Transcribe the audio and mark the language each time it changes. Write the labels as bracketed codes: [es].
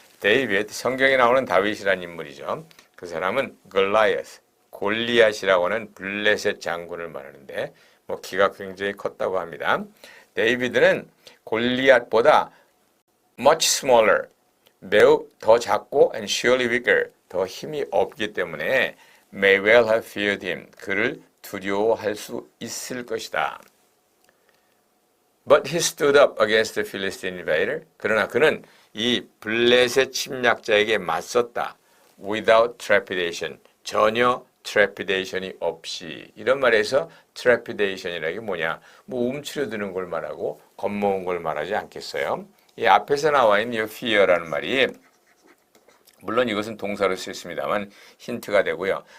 [ko] 데이비드, 성경에 나오는 다윗이라는 인물이죠. 그 사람은 Goliath, 골리앗이라고 하는 블레셋 장군을 말하는데 키가 굉장히 컸다고 합니다. 데이비드는 골리앗보다 much smaller, 매우 더 작고 [en] and surely weaker, [ko] 더 힘이 없기 때문에 [en] may well have feared him, [ko] 그를 두려워할 수 있을 것이다. [en] But he stood up against the Philistine invader. [ko] 그러나 그는 이 블레셋 침략자에게 맞섰다. [en] Without trepidation, [ko] 전혀 trepidation이 없이. 이런 말에서 trepidation이라는 게 뭐냐? 움츠려드는 걸 말하고 겁먹은 걸 말하지 않겠어요? 이 앞에서 나와 있는 이 fear라는 말이 물론 이것은 동사로 쓰였습니다만 힌트가 되고요.